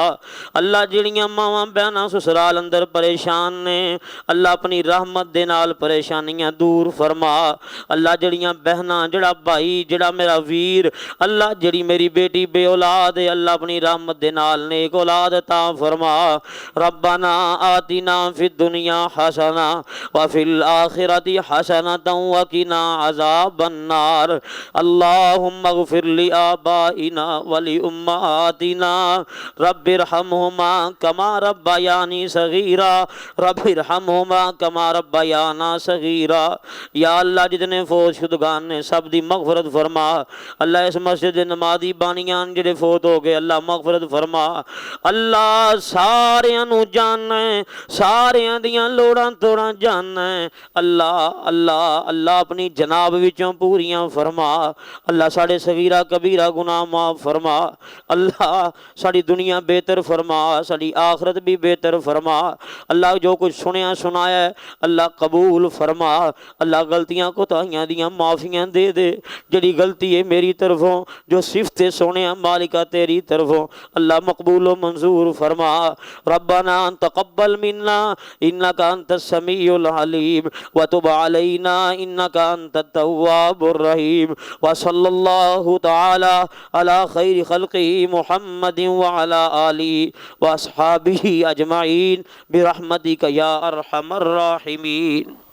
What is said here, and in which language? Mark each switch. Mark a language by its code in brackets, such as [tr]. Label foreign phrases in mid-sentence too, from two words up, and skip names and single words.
[pa] اللہ جہڑیاں ماواں بہناں سسرال اندر پریشان نے اللہ اپنی رحمت دے نال پریشانیاں دور فرما. اللہ جہڑیاں بہناں جہڑا بھائی جہڑا میرا ویر اللہ جہڑی میری بیٹی بے اولاد ہے اللہ اپنی رحمت دے نال نیک اولاد عطا فرما. [ar] ربنا آتنا في الدنيا حسنة وفي الآخرة حسنة وقنا عذاب النار. اللهم اغفر لآبائنا ولأمهاتنا رب ارحمهما كما ربياني صغيرا رب ارحمهما كما ربياني صغيرا. [pa] یا اللہ جتنے فوت شدگان نے سب دی مغفرت فرما. اللہ اس مسجد دے نمازی بانیان جہڑے فوت ہو گئے اللہ مغفرت فرما. اللہ ساریاں نوں جاننا ہے ساریاں دیاں لوڑاں توڑاں جاننا ہے اللہ اللہ اللہ اپنی جناب وچوں پوریاں فرما. اللہ ساڈے صغیرہ کبیرہ گناہ معاف فرما. اللہ ساڈی دنیا بہتر فرما ساڈی آخرت بھی بہتر فرما. اللہ جو کچھ سنیا سنایا ہے اللہ قبول فرما. اللہ غلطیاں کوتاہیاں دیاں معافیاں دے دے۔ جہڑی غلطی ہے میری طرفوں جو صفتے سوہنے مالکا تیری طرفوں اللہ مقبول منظور فرما. [ar] ربنا تقبل منا إنك أنت السميع العليم وتب علينا إنك أنت التواب الرحيم. وصلى الله تعالى على خير خلقه محمد وعلى آله وأصحابه أجمعين برحمتك يا أرحم الراحمين.